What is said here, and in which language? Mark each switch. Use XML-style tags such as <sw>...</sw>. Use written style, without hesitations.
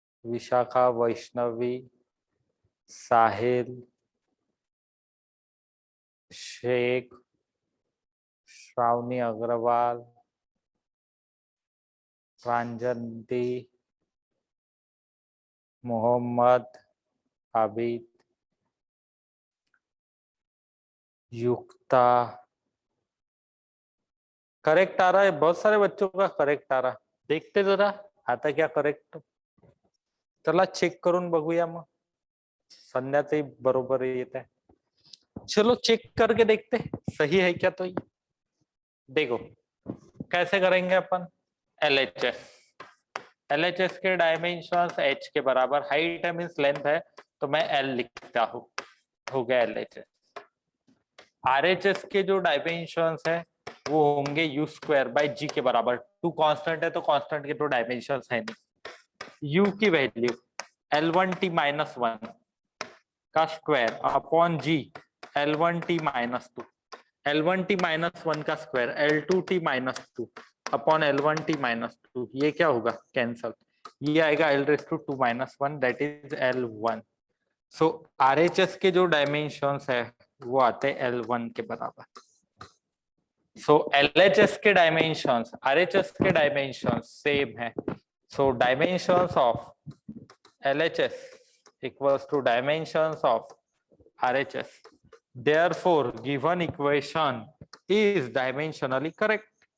<hi>विशाखा, वैष्णवी, साहिल, शेख, श्रावणी अग्रवाल, प्रांजलि, मोहम्मद, आबिद, युक्ता, correct आ रहा है, बहुत सारे बच्चों का करेक्ट आ रहा, देखते जरा आता क्या करेक्ट।</hi> <mr>चला चेक करून बघूया मग, संध्याचंही बरोबर येत आहे,</mr> <hi>चलो चेक करके देखते सही है क्या। तो ये देखो कैसे करेंगे अपन, LHS, LHS के डायमेंशंस h के बराबर, हाइट है मीन्स लेंथ है, तो मैं L लिखता हूँ, हो गया LHS। RHS के जो डायमेंशंस है वो होंगे u स्क्वायर बाई g के बराबर, टू कांस्टेंट है तो कांस्टेंट के तो डायमेंशंस है नहीं, u की वैल्यू L1t माइनस 1 का square upon g L1t minus 2, L1t minus 1 का square L2t minus 2 upon L1t minus 2, ये क्या होगा कैंसल, ये आएगा L raise to 2 minus 1 that is L1। So RHS के जो डायमेंशंस है वो आते हैं L1 के बराबर। सो LHS के डायमेंशंस RHS के डायमेंशंस सेम है,</hi> <en>So dimensions of LHS equals to dimensions of RHS, therefore given equation is dimensionally correct।</en>